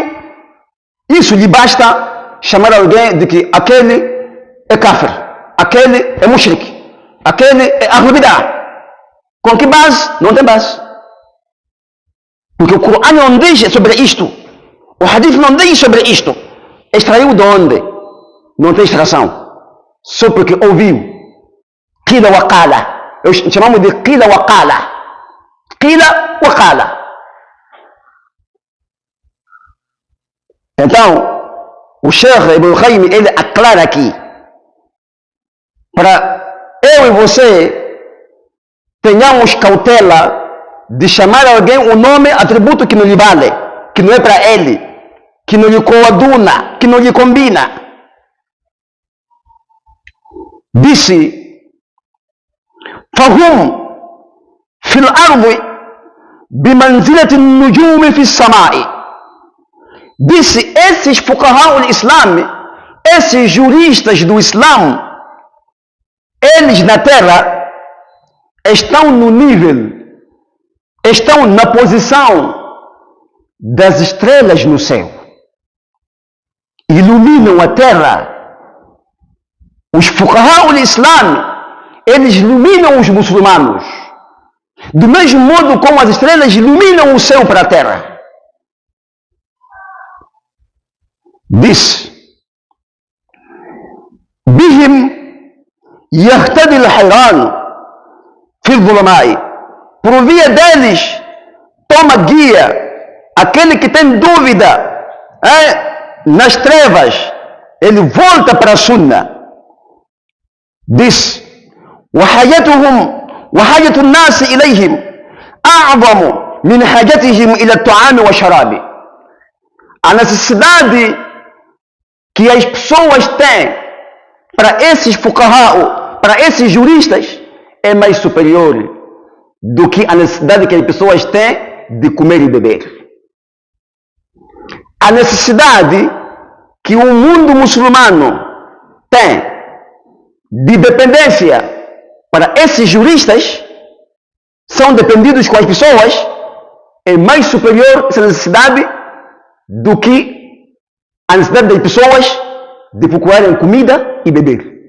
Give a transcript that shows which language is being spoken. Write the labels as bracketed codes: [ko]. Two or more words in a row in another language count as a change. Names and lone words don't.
[pt] Isso lhe basta chamar alguém de que aquele é kafir, aquele é mushrik, aquele é [ar] أهل بدعة. [pt] Com que base? Não tem base. Porque o Corão não diz sobre isto. O Hadith não diz sobre isto. Extraiu de onde? não tem extração. Só porque ouviu. [ar] قيل وقال. [pt] Chamamos de [ar] قيل وقال. قيل وقال. [pt] Então, o Sheikh Ibn Qayyim, ele aclara aqui, para eu e você tenhamos cautela de chamar alguém um nome, atributo que não lhe vale, que não é para ele, que não lhe coaduna, que não lhe combina. Disse: [ar] فهم في الأرض بمنزلة النجوم في السماء. [pt] Disse: esses fuqaha do Islã, esses juristas do Islã, eles na terra estão no nível, estão na posição das estrelas no céu. Iluminam a terra. Os fuqaha do Islã, eles iluminam os muçulmanos. Do mesmo modo como as estrelas iluminam o céu para a terra. Diz: [ar] بهم يهتدي الحيران في الظلماء. [pt] Por via deles toma guia aquele que tem dúvida nas trevas, ele volta para a sunna. Diz: [ar] وحاجتهم وحاجة الناس إليهم أعظم من حاجتهم إلى الطعام والشراب. [pt] A necessidade que as pessoas têm para esses fuqaha, para esses juristas, é mais superior do que a necessidade que as pessoas têm de comer e beber. A necessidade que o mundo muçulmano tem de dependência para esses juristas, são dependidos com as pessoas, é mais superior essa necessidade do que a necessidade das pessoas de procurarem comida e beber.